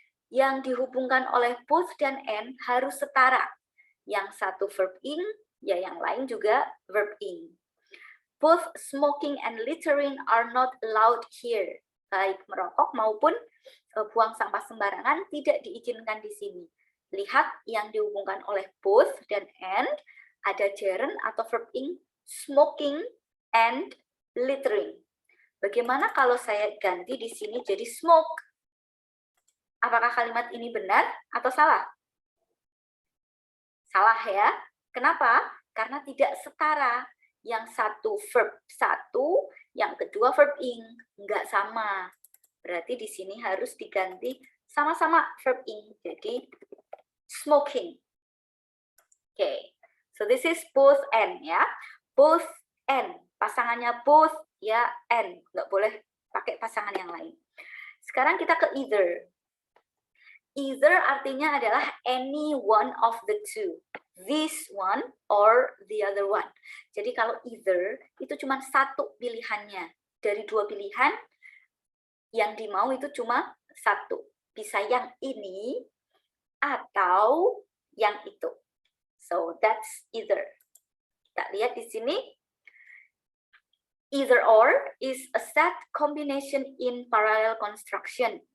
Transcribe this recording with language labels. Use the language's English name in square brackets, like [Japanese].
[Indonesian] Yang dihubungkan oleh both dan and harus setara. Yang satu verb ing, ya yang lain juga verb ing. [English] Both smoking and littering are not allowed here. [Indonesian] Baik merokok maupun buang sampah sembarangan tidak diizinkan di sini. Lihat yang dihubungkan oleh both dan and, ada gerund atau verb ing, smoking and littering. Bagaimana kalau saya ganti di sini jadi smoke? Apakah kalimat ini benar atau salah? Salah ya. Kenapa? Karena tidak setara. Yang satu verb satu, yang kedua verb ing. Enggak sama. Berarti di sini harus diganti sama-sama verb ing. Jadi smoking. Okay. [English] So this is both and ya. Both and. [Indonesian] Pasangannya both ya and. Nggak boleh pakai pasangan yang lain. Sekarang kita ke either. [English] Either [Indonesian] artinya adalah [English] any one of the two. This one or the other one. [Indonesian] Jadi kalau either itu cuma satu pilihannya. Dari dua pilihan yang dimau itu cuma satu. Bisa yang ini atau yang itu. [English] So that's either. [Indonesian] Kita lihat di sini. [English] Either or is a set combination in parallel construction.